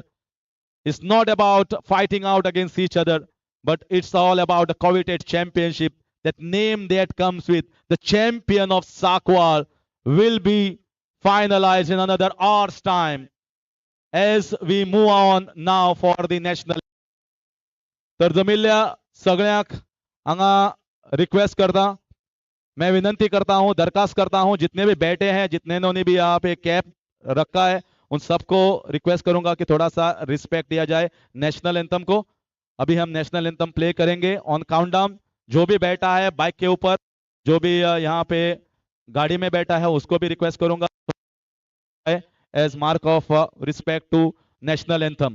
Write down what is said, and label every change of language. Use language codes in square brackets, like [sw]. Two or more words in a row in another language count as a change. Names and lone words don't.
[en] It's not about fighting out against each other, but it's all about the coveted championship. That name that comes with the champion of Sakwal will be finalized in another hour's time as we move on now for the national. [kok] तर जमिल्ल्या सगळ्यांक हांगा रिक्वेस्ट करता, [hi] मैं विनंती करता हूं, दरखास्त करता हूं, जितने भी बैठे हैं, जितने ने भी यहाँ पे कैप रखा है, उन सबको रिक्वेस्ट करूंगा कि थोड़ा सा रिस्पेक्ट दिया जाए [en] national anthem [hi] को। अभी हम [en] national anthem play [hi] करेंगे [en] on countdown. [hi] जो भी बैठा है बाइक के ऊपर, जो भी यहाँ पे गाड़ी में बैठा है, उसको भी रिक्वेस्ट करूंगा [en] as mark of respect to national anthem.